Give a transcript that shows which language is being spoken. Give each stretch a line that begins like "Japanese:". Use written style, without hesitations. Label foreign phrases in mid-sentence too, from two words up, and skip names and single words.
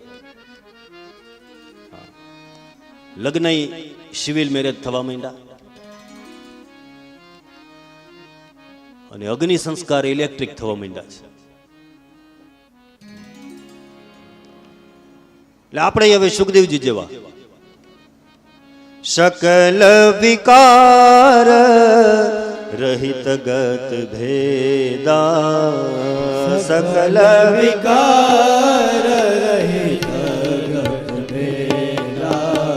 Gujarati: લગ્ન
English: civil marriage
Gujarati: થવા માંડ્યા અને અગ્નિ સંસ્કાર ઇલેક્ટ્રિક થવા માંડ્યા છે। એટલે આપણે હવે સુખદેવજી જેવા
Awadhi: सकल विकार रहित गत भेदा, सकल विकार रहित गत भेदा,